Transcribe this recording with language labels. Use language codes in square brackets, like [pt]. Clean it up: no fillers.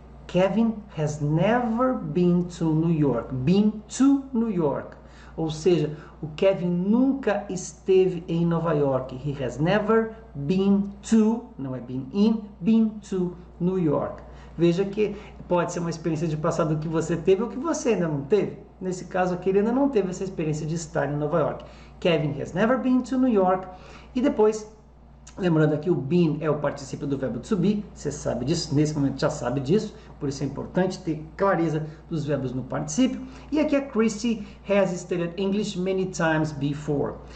[en] Kevin has never been to New York. Been to New York. [pt] Ou seja, o Kevin nunca esteve em Nova York. [en] He has never been to, [pt] não é [en] been in, been to New York. [pt] Veja que pode ser uma experiência de passado que você teve ou que você ainda não teve. Nesse caso aqui, ele ainda não teve essa experiência de estar em Nova York. [en] Kevin has never been to New York. [pt] E depois, lembrando aqui, o been é o particípio do verbo to be. Você sabe disso, nesse momento já sabe disso. Por isso é importante ter clareza dos verbos no particípio. E aqui a [en] Christy has studied English many times before.